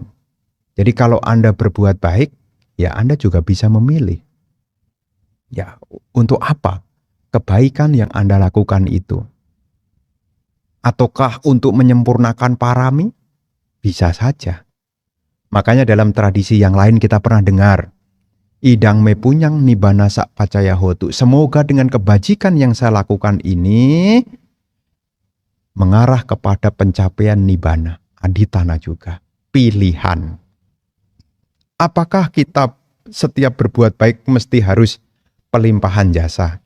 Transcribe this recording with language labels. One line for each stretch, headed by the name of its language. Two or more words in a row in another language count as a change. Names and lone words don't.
Indonesian: Jadi kalau Anda berbuat baik, ya Anda juga bisa memilih. Ya, untuk apa kebaikan yang Anda lakukan itu? Ataukah untuk menyempurnakan parami? Bisa saja. Makanya dalam tradisi yang lain kita pernah dengar,
Pali: idang me punyang nibbana sak pacaya hotu.
Indonesian: Semoga dengan kebajikan yang saya lakukan ini mengarah kepada pencapaian nibbana. Adithana juga. Pilihan. Apakah kita setiap berbuat baik mesti harus pelimpahan jasa?